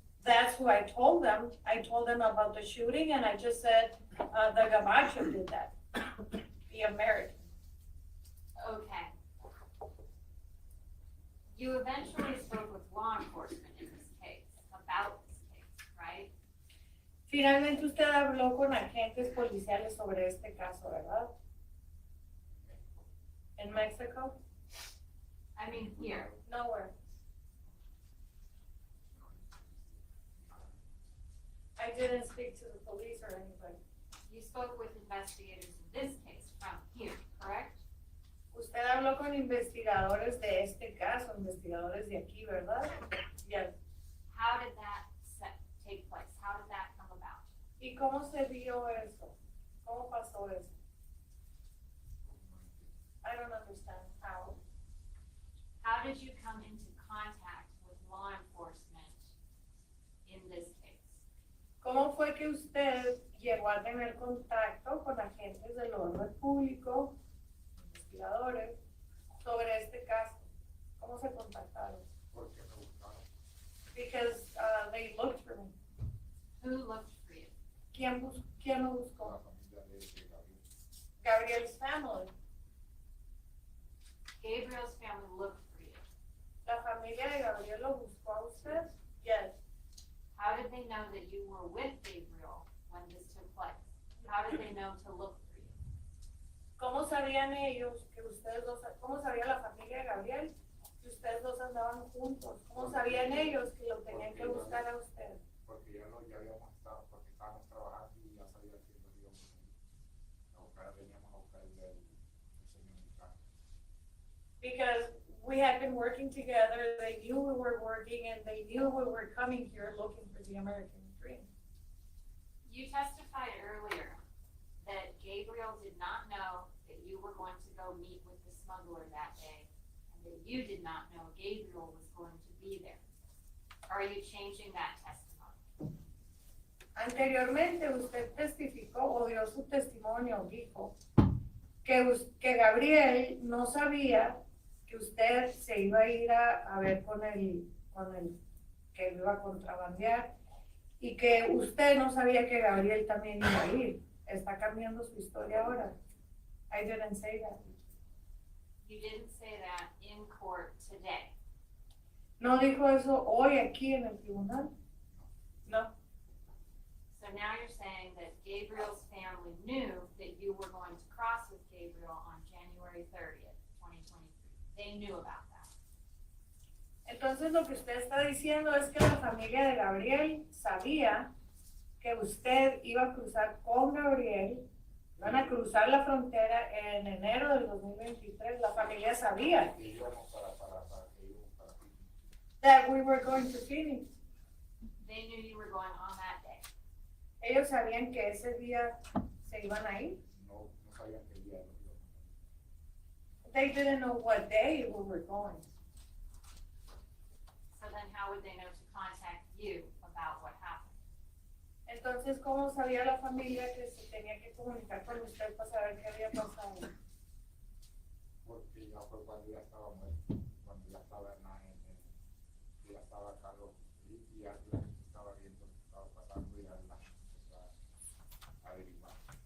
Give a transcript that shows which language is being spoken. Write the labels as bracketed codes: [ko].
[en] that's who I told them. I told them about the shooting and I just said, the Gabacho did that, the American. Okay. You eventually spoke with law enforcement in this case, about this case, right? [es] Finalmente usted habló con agentes policiales sobre este caso, ¿verdad? [en] In Mexico? I mean, here. Nowhere. I didn't speak to the police or anybody. You spoke with investigators in this case from here, correct? [es] Usted habló con investigadores de este caso, investigadores de aquí, ¿verdad? [en] Yes. How did that take place? How did that come about? [es] ¿Y cómo se vio eso? ¿Cómo pasó eso? [en] I don't understand how. How did you come into contact with law enforcement in this case? [es] ¿Cómo fue que usted llegó a tener contacto con agentes del orden público, investigadores, sobre este caso? ¿Cómo se contactaron? Porque me buscaron. [en] Because they looked for me. Who looked for you? [es] ¿Quién lo La buscó? familia de Gabriel. [en] Gabriel's family. Gabriel's family looked for you. [es] ¿La familia de Gabriel lo buscó a usted? [en] Yes. How did they know that you were with Gabriel when this took place? How did they know to look for you? [es] ¿Cómo sabían ellos que ustedes dos, cómo sabía la familia de Gabriel que ustedes dos andaban juntos? ¿Cómo sabían ellos que lo tenían que buscar a usted? Porque ya habíamos estado, porque estábamos trabajando y ya sabía que nos íbamos a buscar, veníamos a buscar el señor mexicano. [en] Because we had been working together, they knew we were working and they knew we were coming here looking for the American dream. You testified earlier that Gabriel did not know that you were going to go meet with the smuggler that day, and that you did not know Gabriel was going to be there. Are you changing that testimony? [es] Anteriormente usted testificó o dio su testimonio, dijo que Gabriel no sabía que usted se iba a ir a ver con el que iba a contrabandear y que usted no sabía que Gabriel también iba a ir. Está cambiando su historia ahora. [en] I didn't say that. You didn't say that in court today. [es] ¿No dijo eso hoy aquí en el tribunal? No. [en] So now you're saying that Gabriel's family knew that you were going to cross with Gabriel on January 30th, 2023. They knew about that. [es] Entonces lo que usted está diciendo es que la familia de Gabriel sabía que usted iba a cruzar con Gabriel, iban a cruzar la frontera en enero del 2023. La familia sabía Y íbamos para que íbamos para aquí. [en] that we were going to Phoenix. They knew you were going on that day. [es] Ellos sabían que ese día se iban a ir. No sabían que el día nos íbamos. [en] They didn't know what day we were going. So then how would they know to contact you about what happened? [es] Entonces, ¿cómo sabía la familia que se tenía que comunicar con usted para saber qué había pasado? Porque ya fue cuando ya estaba muerto, cuando ya estaba ya estaba Carlos y ya la gente estaba viendo lo que estaba pasando y ya la gente empezó a averiguar.